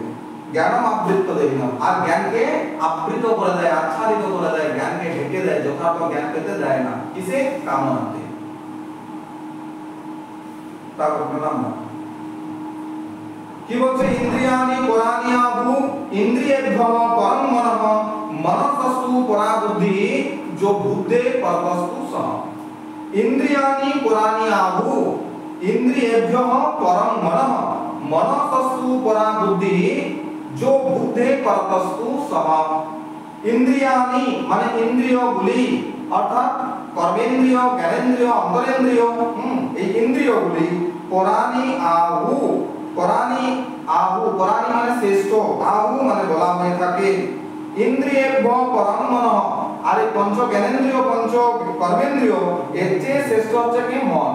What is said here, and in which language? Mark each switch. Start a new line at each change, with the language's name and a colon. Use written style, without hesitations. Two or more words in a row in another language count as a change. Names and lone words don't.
Sanskrit: জ্ঞানম আবৃত্ত দেহিনম,
Bangla: আর জ্ঞানকে আবৃত করে দেয়, আচ্ছাদিত করে দেয়, জ্ঞানকে ঢেকে দেয়, যথার্থ জ্ঞান পেতে দেয় না। কিসে? কামনাতে। তারপর নাম্বার কি বলছে?
Sanskrit: ইন্দ্রিয়াণি পরাণিয়াহু ইন্দ্রিয়েভ্যঃ পরং মনঃ মনসস্তু পরা বুদ্ধি जो बुद्धे परवस्तु सह। इंद्रियाणि पुराणियाहु इंद्रियेभ्यः परं मनः मनसस्तु परा बुद्धि जो बुद्धे परवस्तु सह।
Bangla: ইন্দ্রিয়াণি মানে ইন্দ্রিয়গুলি অর্থাৎ কর্মেন্দ্রিয়, জ্ঞানেন্দ্রিয়, অন্তরেন্দ্রিয়, এই ইন্দ্রিয়গুলি
Sanskrit: পরাণী আহু, পরাণী আহু,
Bangla: পরাণী মানে শ্রেষ্ঠ, আহু মানে বলা হয়ে থাকে
Sanskrit: ইন্দ্রিয়েভ্য পরম মনঃ।
Bangla: আর এই পঞ্চ জ্ঞানেন্দ্রিয়, পঞ্চ কর্মেন্দ্রিয় এর চেয়ে শ্রেষ্ঠ হচ্ছে কি মন।